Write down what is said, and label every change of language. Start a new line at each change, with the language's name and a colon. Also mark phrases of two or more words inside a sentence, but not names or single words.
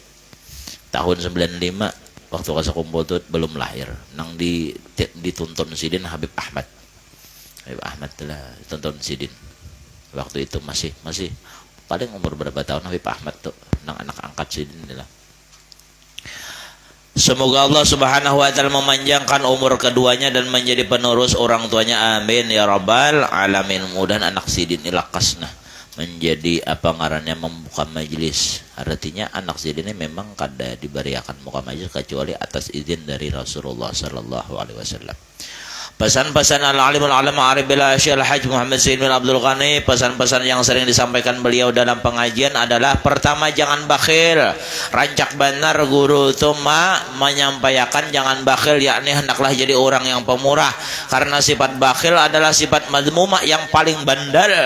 Indonesian: Tahun 95 waktu kasih kumpul tuh belum lahir. Nang dituntun Sidin Habib Ahmad. Habib Ahmad telah dituntun Sidin. Waktu itu masih paling umur berapa tahun Habib Ahmad tuh, nang anak angkat Sidin lah. Semoga Allah
Arabic: Subhanahu wa taala
Indonesian: memanjangkan umur keduanya dan menjadi penerus orang tuanya,
Arabic: amin ya rabbal alamin.
Banjar: Mudah anak Sidin ilakasna menjadi apa ngarannya membuka majelis. Artinya anak Sidin ini memang kada diberiakan muka majelis kecuali atas izin dari Rasulullah
Arabic: sallallahu alaihi wasallam.
Indonesian: Pesan-pesan
Arabic: al-alimul alama arif bila
Indonesian: Syekh Al-Hajj Muhammad Sayyid bin Abdul Ghani, pesan-pesan yang sering disampaikan beliau dalam pengajian adalah pertama, jangan bakhil. Rancak benar guru itu menyampaikan jangan bakhil, yakni hendaklah jadi orang yang pemurah. Karena sifat bakhil adalah sifat madmumah yang paling bandel.